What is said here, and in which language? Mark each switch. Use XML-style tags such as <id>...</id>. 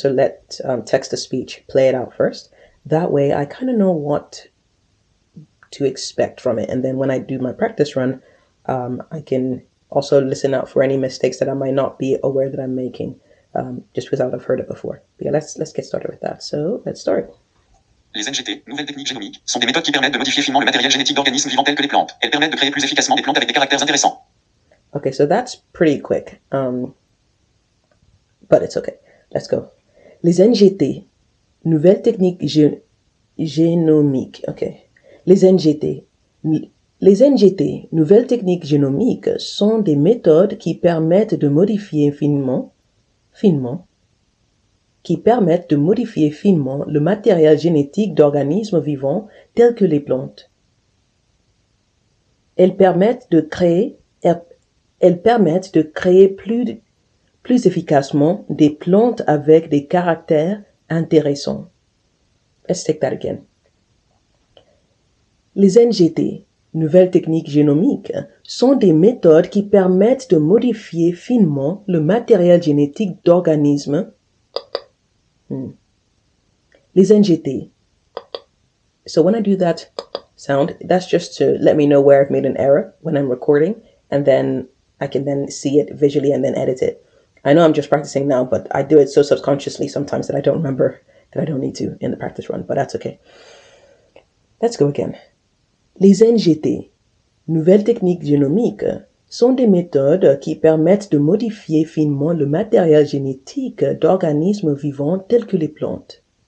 <en>So let text-to-speech play it out first. That way I kind of know what to expect from it. And then when I do my practice run, I can also listen out for any mistakes that I might not be aware that I'm making, just because I've heard it before. But yeah, let's get started with that. So let's start.</en> <fr>Les NGT, nouvelles techniques génomiques, sont des méthodes qui permettent de modifier finement le matériel génétique d'organismes vivants tels que les plantes. Elles permettent de créer plus efficacement des plantes avec des caractères intéressants.</fr> <en>Okay, so that's pretty quick, but it's okay. Let's go.</en> <fr>Les NGT, nouvelles techniques génomiques. Okay. Les NGT. Les NGT, nouvelles techniques génomiques, sont des méthodes qui permettent de modifier finement le matériel génétique d'organismes vivants tels que les plantes. Elles permettent de créer plus efficacement des plantes avec des caractères intéressants.</fr> <en>Let's take that again.</en> <fr>Les NGT, nouvelles techniques génomiques, sont des méthodes qui permettent de modifier finement le matériel génétique d'organismes. Les NGT.</fr> <en>So when I do that sound, that's just to let me know where I've made an error when I'm recording, and then I can then see it visually and then edit it. I know I'm just practicing now, but I do it so subconsciously sometimes that I don't remember that I don't need to in the practice run, but that's okay. Let's go again.</en> <fr>Les NGT, nouvelles techniques génomiques, sont des méthodes qui permettent de modifier finement le matériel génétique d'organismes vivants tels que les plantes.</fr>